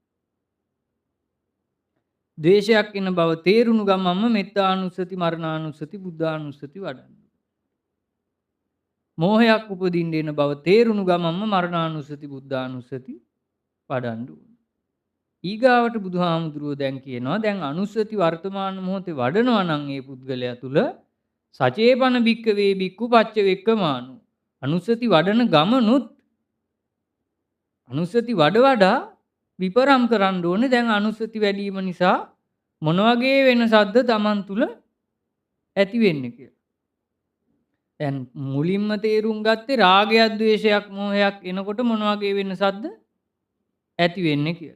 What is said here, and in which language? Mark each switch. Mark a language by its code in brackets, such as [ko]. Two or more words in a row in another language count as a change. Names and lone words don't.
[si] ද්වේෂයක් එන බව තේරුණු ගමන්ම මෙත්තානුස්සති, මරණානුස්සති, බුද්ධානුස්සති වඩන්න. මෝහයක් උපදින්න එන බව තේරුණු ගමන්ම මරණානුස්සති, බුද්ධානුස්සති වඩන්න. ඊගාවට බුදුහාමුදුරුවෝ දැන් කියනවා දැන් අනුස්සති වර්තමාන මොහොතේ වඩනවා නම් ඒ පුද්ගලයා තුල [pi] සචේපන භික්කවේ භික්ඛු පච්ච වෙක්කමානු [si] අනුස්සති වඩන ගමනුත් අනුස්සති වඩා විපරම් කරන්න ඕනේ. දැන් අනුස්සති වැඩි වීම නිසා මොන වගේ වෙනසක්ද Taman තුල ඇති වෙන්නේ කියලා. දැන් මුලින්ම තේරුම් ගත්තේ රාගයක්, ද්වේෂයක්, මෝහයක් එනකොට මොන වගේ වෙනසක්ද ඇති වෙන්නේ කියලා.